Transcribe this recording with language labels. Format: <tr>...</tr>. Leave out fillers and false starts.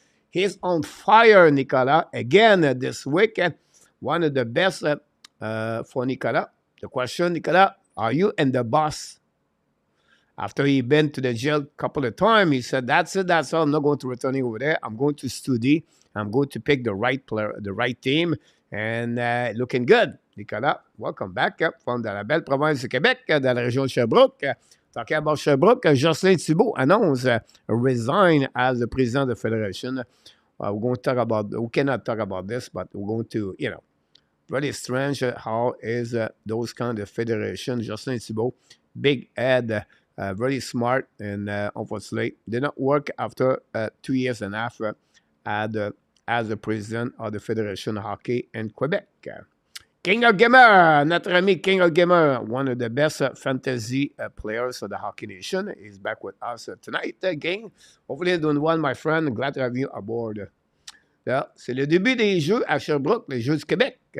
<en>He's on fire, Nicolas. Again, this weekend, one of the best for Nicolas. The question, Nicolas, are you and the boss? After he been to the jail a couple of times, he said, that's it, that's all. I'm not going to return over there. I'm going to study. I'm going to pick the right player, the right team. And looking good. Nicolas, welcome back from</en> <fr>la belle province du Québec, dans la région de Sherbrooke.</fr> <en>Talking about Sherbrooke, Jocelyn Thibault annonce resign as the president of the federation. We're going to talk about, we cannot talk about this, but we're going to, really strange how is those kind of federation. Jocelyn Thibault, big head, very smart, and unfortunately did not work after 2 years and a half as the president of the Federation of Hockey in Quebec. King of Gamer,</en> <fr>notre ami</fr> <en>King of Gamer, one of the best fantasy players of the Hockey Nation, is back with us tonight, gang. Hopefully you're doing well, my friend. Glad to have you aboard.</en> <fr>Là, c'est le début des Jeux à Sherbrooke, les Jeux du Québec.</fr>